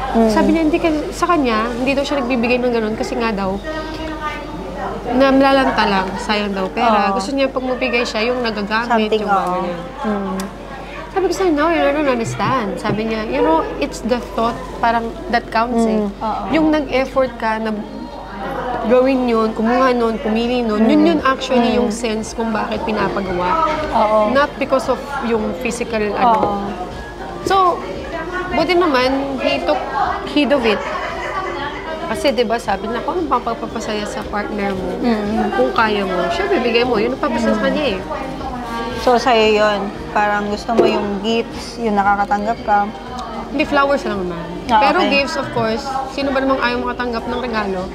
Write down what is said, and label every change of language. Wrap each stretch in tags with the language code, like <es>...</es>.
<tl>Sabi niya, sa kanya, hindi daw siya nagbibigay ng ganun kasi nga daw, na malalanta lang, sayang daw pera. Gusto niya pag mabigay siya, yung nagagamit,</tl> <en>Something,</en> <tl>yung mga ganyan. Sabi ko sa'yo,</tl> <en>no, you don't understand.</en> <tl>Sabi niya,</tl> <en>you know, it's the thought, parang that counts eh.</en> <tl>Yung nag-effort ka na gawin yun, kumuha nun, pumili nun, yun actually yung sense kung bakit pinapagawa.</tl> <en>Not because of yung physical, So,</en> <tl>buti naman,</tl> <en>he took heed of it.</en> <tl>Kasi, di ba, sabi na, kung anong papapasaya sa partner mo, kung kaya mo, siya bibigay mo, yun ang papasaya sa kanya eh. So, sa'yo yun. Parang gusto mo yung gifts, yung nakakatanggap ka. Hindi, flowers lang naman. Pero gifts, of course, sino ba namang ayaw makatanggap ng regalo?</tl>